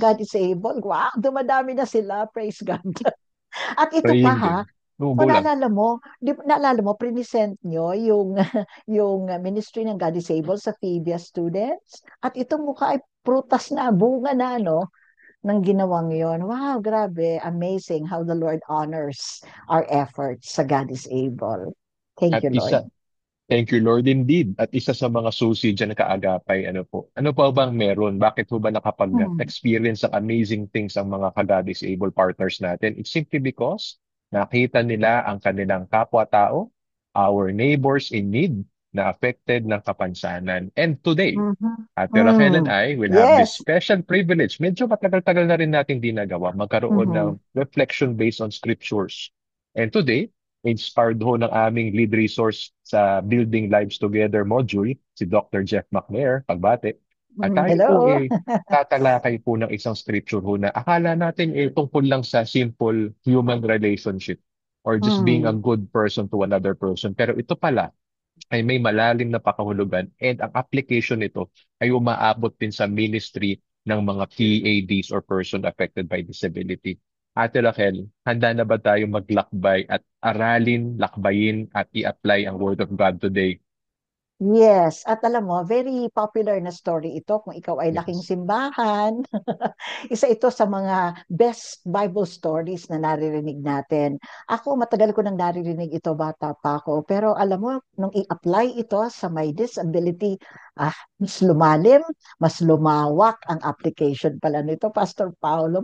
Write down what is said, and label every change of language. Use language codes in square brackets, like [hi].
[tl] God is able. Wow, dumadami na sila. [en] Praise God. [tl] At ito pa [en] Praying ha, [tl] din. No, go lang. naalala mo, present nyo yung, yung ministry ng God is Able sa Phoebia students? At itong mukha ay prutas na, bunga na, no? Nang ginawang yon. Wow, grabe. [en] Amazing how the Lord honors our efforts [tl] sa God is Able. [en] Thank [tl] At [en] you, Lord. isa, thank you Lord indeed. [tl] At isa sa mga susi dyan na kaagapay, ano po, ano pa bang meron? Bakit po ba Mm. nakapag-experience ng amazing things ang mga ka-God-disabled partners natin? [en] It's simply because [tl] nakita nila ang kanilang kapwa-tao, [en] our neighbors in need, na affected ng kapansanan. And today, Mhm. Ate Rachel and Mm. I will have this Yes. special privilege. [tl] Medyo matagal-tagal na rin natin di nagawa, magkaroon ng Mhm. [en] reflection based on scriptures. And today, [tl] inspired ho ng aming [en] lead resource sa Building Lives Together module, si Dr. [tl] Jeff McNair, pagbate. At Mm. tayo po [en] Hello. [tl] tatalakay po ng isang scripture ho na akala natin tungkol lang sa [en] simple human relationship or just being a Mm. good person to another person. [tl] Pero ito pala ay may malalim na pakahulugan and ang application nito ay umaabot din sa ministry ng mga PADs [en] or person affected by disability. [tl] Ate Raquel, handa na ba tayo maglakbay at aralin, lakbayin at i-apply ang Word of God today? Yes, at alam mo, very popular na story ito kung ikaw ay laking simbahan. Isa ito sa mga best Bible stories na naririnig natin. Ako, matagal ko nang naririnig ito, bata pa ako. Pero alam mo, nung i-apply ito sa my disability, mas lumalim, mas lumawak ang application pala nito, Pastor Paulo.